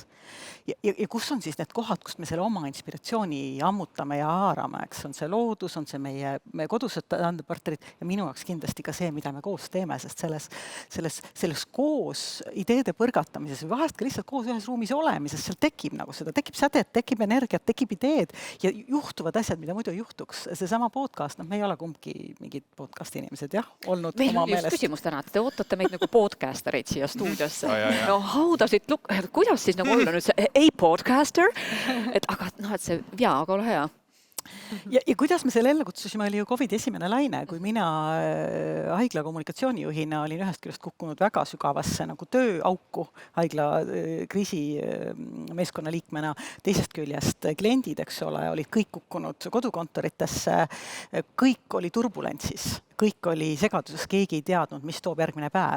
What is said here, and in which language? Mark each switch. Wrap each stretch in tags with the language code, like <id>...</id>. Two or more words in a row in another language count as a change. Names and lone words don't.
<et>Ja kus on siis need kohad, kust me selle oma inspiratsiooni ammutame ja haarame, eks, on see loodus, on see meie kodused tandepartnerid ja minu jaoks kindlasti ka see, mida me koos teeme, sest selles koos ideede põrgatamises või vahest ka lihtsalt koos ühes ruumis olemises, seal tekib nagu seda, tekib sädet, tekib energiat, tekib ideed ja juhtuvad asjad, mida muidu ei juhtuks. Seesama podcast, me ei ole kumbki mingid podcast inimesed, jah, olnud meil oma on just meelest. Küsimus täna, et te ootate meid nagu podcastereid siia stuudiosse.</et> <en>No how does it look?</en> <et>Kuidas siis nagu olla nüüd see podcaster? Aga see, aga ole hea. Ja kuidas me selle ellu kutsusime, oli ju COVID esimene laine, kui mina haigla kommunikatsioonijuhina olin ühest küljest kukkunud väga sügavasse nagu tööauku haigla kriisi meeskonna liikmena, teisest küljest kliendid, eks ole, olid kõik kukkunud kodukontoritesse, kõik oli turbulentsis, kõik oli segaduses, keegi ei teadnud, mis toob järgmine päev.</et>